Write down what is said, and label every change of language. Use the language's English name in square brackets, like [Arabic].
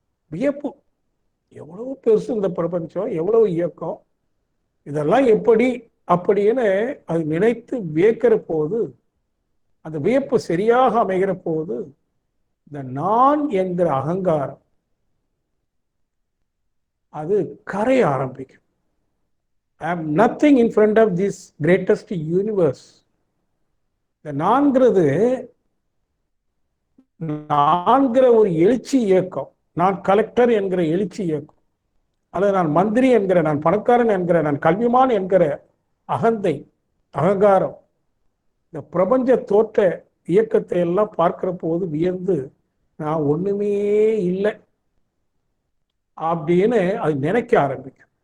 [Tamil] வியப்பு, எவ்வளவு பெருசு இந்த பிரபஞ்சம், எவ்வளவு இயக்கம், இதெல்லாம் எப்படி அப்படின்னு அது நினைத்து வியக்கிற போது, அந்த வியப்பு சரியாக அமைகிற போது இந்த நான் என்கிற அகங்காரம் அது கரைய ஆரம்பிக்கும். [English] I am nothing in front of this greatest universe. [Tamil] இந்த நான்கிறது நான்கிற ஒரு எழுச்சி இயக்கம். நான் கலெக்டர் என்கிற எழுச்சி இயக்கம், அல்லது நான் மந்திரி என்கிற, நான் பணக்காரன் என்கிற, நான் கல்விமான் என்கிற அகந்தை, அகங்காரம், இந்த பிரபஞ்ச தோற்ற இயக்கத்தை எல்லாம் பார்க்கிற போது வியந்து நான் ஒண்ணுமே இல்லை அப்படின்னு அது நினைக்க ஆரம்பிக்கும்.